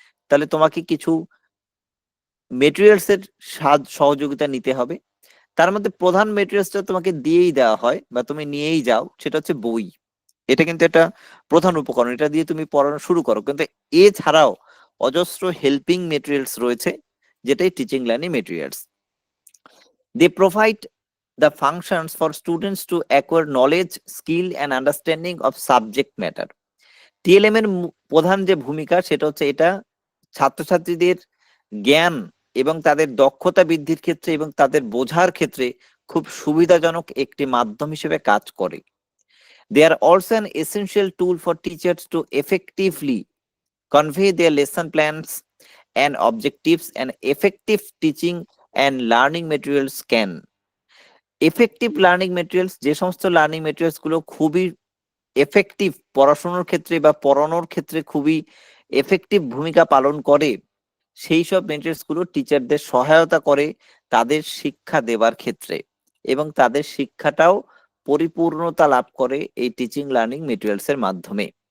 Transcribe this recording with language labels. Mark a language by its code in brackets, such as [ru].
[bn] তাহলে তোমাকে কিছু মেটেরিয়ালস এর সহযোগিতা নিতে হবে। তার মধ্যে প্রধান মেটেরিয়ালসটা তোমাকে দিয়েই দেওয়া হয় বা তুমি নিয়েই যাও, সেটা হচ্ছে বই। এটা কিন্তু একটা প্রধান উপকরণ, এটা দিয়ে তুমি পড়ানো শুরু করো। কিন্তু এছাড়াও অজস্র হেল্পিং মেটেরিয়ালস রয়েছে, যেটাই teaching learning materials. [en] They provide the functions for students to acquire knowledge, skill and understanding of subject matter. [bn] TLM এর প্রধান যে ভূমিকা সেটা হচ্ছে এটা ছাত্রছাত্রীদের জ্ঞান এবং তাদের দক্ষতা বৃদ্ধির ক্ষেত্রে এবং তাদের বোঝার ক্ষেত্রে খুব সুবিধাজনক একটি মাধ্যম হিসেবে কাজ করে। [en] They are also an essential tool for teachers to effectively convey their lesson plans and objectives, and effective teaching and learning materials can. Effective learning materials, [bn] যে সমস্ত লার্নিং মেটেরিয়ালস গুলো খুবই এফেক্টিভ, পড়াশোনার ক্ষেত্রে বা পড়ানোর ক্ষেত্রে খুবই এফেক্টিভ ভূমিকা পালন করে, সেই সব মেটেরিয়ালস গুলো টিচারদের সহায়তা করে তাদের শিক্ষা দেবার ক্ষেত্রে, এবং তাদের শিক্ষাটাও পরিপূর্ণতা লাভ করে এই টিচিং লার্নিং মেটেরিয়ালস এর মাধ্যমে।